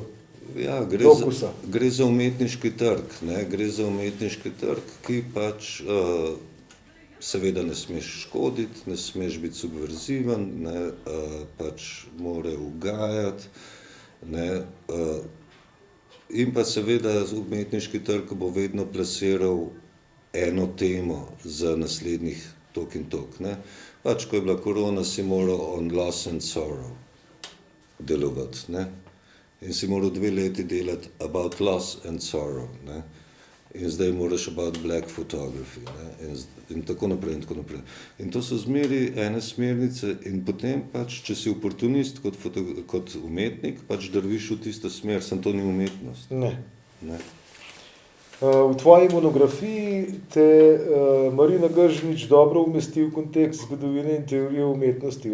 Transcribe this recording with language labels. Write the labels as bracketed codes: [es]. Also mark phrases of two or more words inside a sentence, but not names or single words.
[sl] Ja, gre za umetniški trg, ne, gre za umetniški trg, ki pač seveda ne smeš škoditi, ne smeš biti subverziven, ne, pač more ugajati, ne, in pa seveda umetniški trg bo vedno plasiral eno temo za naslednjih tok in tok, ne. Pač, ko je bila korona, si moral [en] on loss and sorrow [sl] delovati, ne. In si moral 2 leti delati [en] about loss and sorrow, [sl] ne. In zdaj moraš [en] about black photography, [sl] ne. In tako naprej in tako naprej. In to so zmeri ene smernice in potem pač, če si oportunist kot umetnik, pač drviš v tisto smer, samo to ni umetnost. Ne. Ne. V tvoji monografiji te Marina Gržinič dobro umesti v kontekst zgodovine in teorije umetnosti.